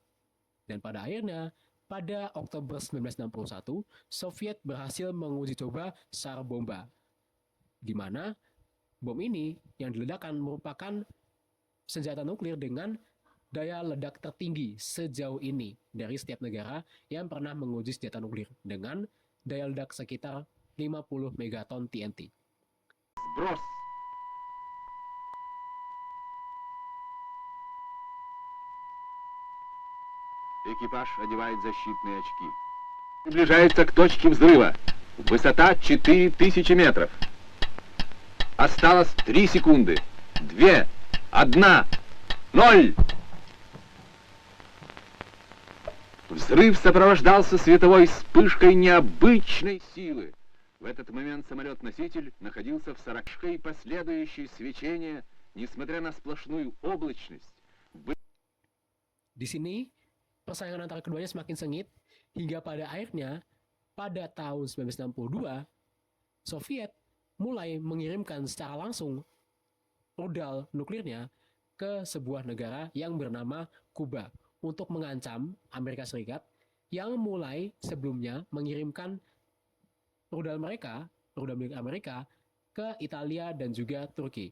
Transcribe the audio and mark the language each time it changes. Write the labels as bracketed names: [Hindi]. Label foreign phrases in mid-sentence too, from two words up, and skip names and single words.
[Indonesian] Dan pada akhirnya, pada Oktober 1961, Soviet berhasil menguji coba Tsar Bomba, di mana bom ini yang diledakkan merupakan senjata nuklir dengan daya ledak tertinggi sejauh ini dari setiap negara yang pernah menguji senjata nuklir dengan daya ledak sekitar 50 megaton TNT. [Russian] Сброс. Экипаж одевает защитные очки. Приближается к точке взрыва. Высота 4000 метров. Осталось 3 секунды. 2, 1, 0. Взрыв сопровождался световой вспышкой необычной силы. В этот момент самолет-носитель находился в 40 и последующее свечение, несмотря на сплошную облачность. [Indonesian] Di sini, persaingan antara keduanya semakin sengit hingga pada akhirnya pada tahun 1962, Soviet mulai mengirimkan secara langsung rudal nuklirnya ke sebuah negara yang bernama Kuba untuk mengancam Amerika Serikat yang mulai sebelumnya mengirimkan rudal milik Amerika ke Italia dan juga Turki.